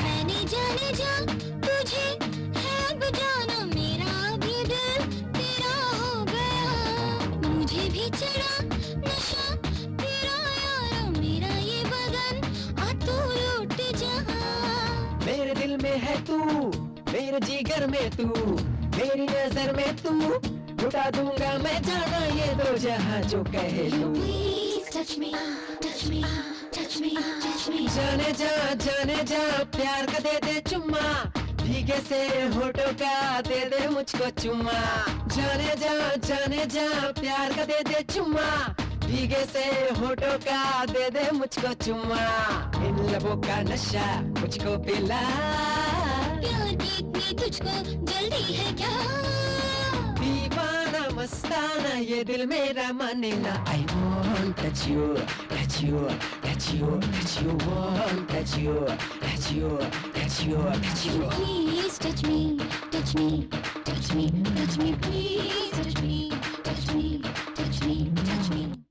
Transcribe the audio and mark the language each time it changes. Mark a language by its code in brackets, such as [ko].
[hi] मैंने जाने जा तुझे है बजाना, मेरा भी दिल तेरा हो गया, मुझे भी चढ़ा नशा तेरा यारा, मेरा ये बदन आ तू लूट जा। मेरे दिल में है तू, मेरे जिगर में तू, मेरी नजर में तू, लुटा दूंगा मैं जाना ये दो जहां जो कहे तू। [en] Please touch me, touch me, touch me, touch me. [hi] जाने जा प्यार का दे दे चुम्मा, भीगे से होठों का दे दे मुझको चुम्मा। जाने जा प्यार का दे दे चुम्मा, भीगे से होठों का दे दे मुझको चुम्मा। इन लबों का नशा मुझको पिला, प्यार की इतनी तुझको जल्दी है क्या? दीवाना मस्ताना ये दिल मेरा माने ना। [en] I won't touch you, touch you, touch you, touch you, won't touch you, touch you, touch you, touch you. Please touch me, touch me, touch me, touch me, please touch me, touch me, touch me, touch me.